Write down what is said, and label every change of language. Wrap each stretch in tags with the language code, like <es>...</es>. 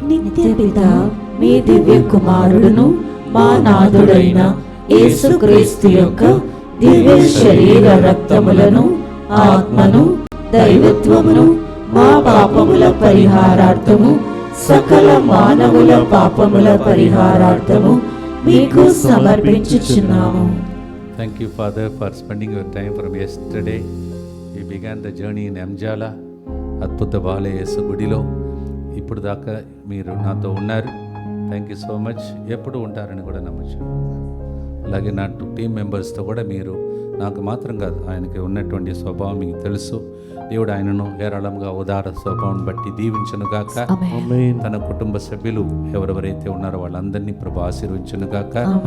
<te>నిత్య పిత మీ దివ్య కుమారుడును మా నాథుడైన యేసుక్రీస్తు యొక్క దివ్య శరీర రక్తములను, ఆత్మను, దైవత్వమును మా పాపముల పరిహారార్థము, సకల మానవుల పాపముల పరిహారార్థము మీకు సమర్పించుచున్నాము.</te> <en>Thank you, Father, for spending your time from yesterday. We began the journey in Amjala,</en> <te>అద్భుత బాలయ యేసు గుడిలో. ఇప్పుడు దాకా మీరు నాతో ఉన్నారు.</te> <en>Thank you so much.</en> <te>ఎప్పుడు ఉంటారని కూడా నమ్మచ్చు. అలాగే నా టీం మెంబర్స్తో కూడా మీరు నాకు మాత్రం కాదు, ఆయనకి ఉన్నటువంటి స్వభావం మీకు తెలుసు. దేవుడు ఆయనను ఏరాళంగా ఉదార స్వభావం బట్టి దీవించునుగాక. తన కుటుంబ సభ్యులు ఎవరెవరైతే ఉన్నారో వాళ్ళందరినీ ప్రభు ఆశీర్వించునుగాక.</te>